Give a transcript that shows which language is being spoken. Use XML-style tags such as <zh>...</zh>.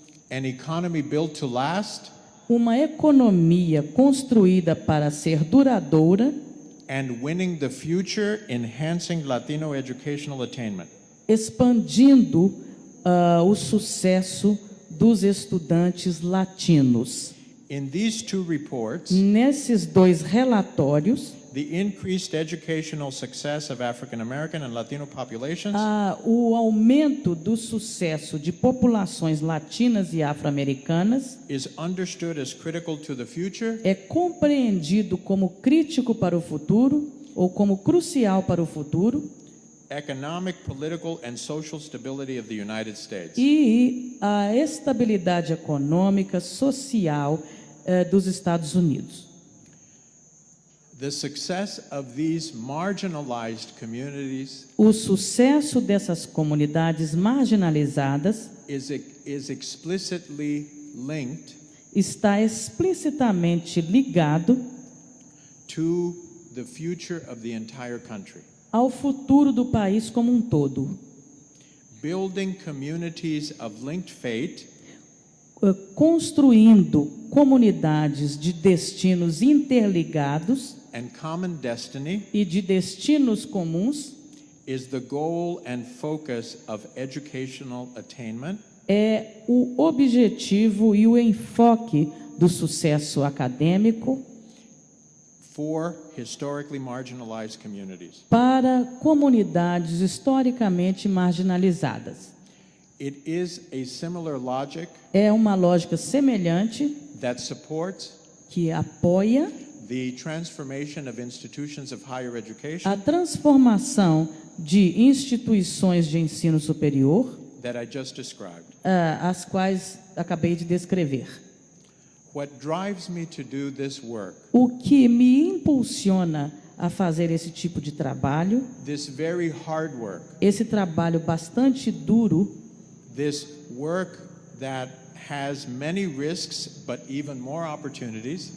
<en>An Economy Built to Last,</en> <pt>uma economia construída para ser duradoura,</pt> <en>and Winning the Future, Enhancing Latino Educational Attainment.</en> <pt>Expandindo o sucesso dos estudantes latinos.</pt> <en>In these two reports,</en> <pt>nesses dois relatórios,</pt> <en>the increased educational success of African American and Latino populations,</en> <pt>o aumento do sucesso de populações latinas e afro-americanas</pt> <en>is understood as critical to the future,</en> <pt>é compreendido como crítico para o futuro ou como crucial para o futuro,</pt> <en>economic, political and social stability of the United States.</en> <pt>E a estabilidade econômica, social dos Estados Unidos.</pt> <en>The success of these marginalized communities</en> <pt>o sucesso dessas comunidades marginalizadas</pt> <en>is explicitly linked</en> <pt>está explicitamente ligado</pt> <en>to the future of the entire country.</en> <pt>Ao futuro do país como um todo.</pt> <en>Building communities of linked fate</en> <pt>Construindo comunidades de destinos interligados</pt> <en>and common destiny</en> <pt>e de destinos comuns</pt> <en>is the goal and focus of educational attainment</en> <pt>é o objetivo e o enfoque do sucesso acadêmico</pt> <en>for historically marginalized communities.</en> <pt>para comunidades historicamente marginalizadas.</pt> <en>It is a similar logic</en> <pt>É uma lógica semelhante</pt> <en>that supports</en> <pt>que apoia</pt> <en>the transformation of institutions of higher education</en> <pt>a transformação de instituições de ensino superior,</pt> <en>that I just described.</en> <pt>as quais acabei de descrever.</pt> <en>What drives me to do this work,</en> <pt>O que me impulsiona a fazer esse tipo de trabalho,</pt> <en>this very hard work,</en> <pt>esse trabalho bastante duro,</pt> <en>this work that has many risks but even more opportunities,</en>